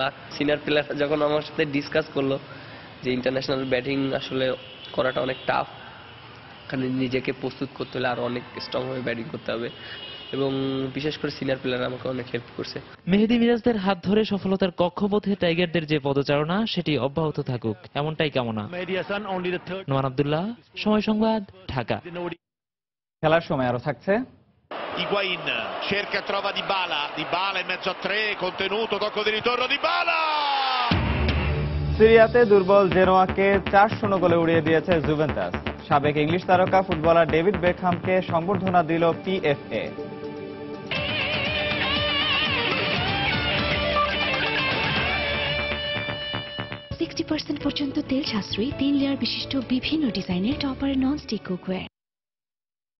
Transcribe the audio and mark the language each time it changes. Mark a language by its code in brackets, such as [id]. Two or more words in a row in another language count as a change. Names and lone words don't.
[en] senior player [bn] যখন আমার সাথে ডিসকাস করলো যে [en] international batting [bn] আসলে করাটা অনেক টাফ, এখানে নিজেকে প্রস্তুত করতে হলে আরো অনেক স্ট্রং হয়ে ব্যাটিং করতে হবে, এবং বিশেষ করে [en] senior player [bn] আমাকে অনেক হেল্প করছে। মেহেদী মিরাজদের হাত ধরে সফলতার কক্ষপথে টাইগারদের যে পদচারণা, সেটি অব্যাহত থাকুক, এমনটাই কামনা। নোমান আব্দুল্লাহ, সময় সংবাদ, ঢাকা। খেলার সময় আরো থাকছে। [it] Higuain cerca e trova Dybala in mezzo a 3, contenuto, tocco di ritorno Dybala! [bn] সিরিয়াতে দুর্বল জেনোয়াকে 4-0 গোলে উড়িয়ে দিয়েছে জুভেন্টাস। সাবেক ইংলিশ তারকা ফুটবলার ডেভিড বেকহামকে সংবর্ধনা দিল পিএফএ। 60% পর্যন্ত তেল সাশ্রয়ী 3 লেয়ার বিশিষ্ট বিভিন্ন ডিজাইনের টপার [en] non stick cookware.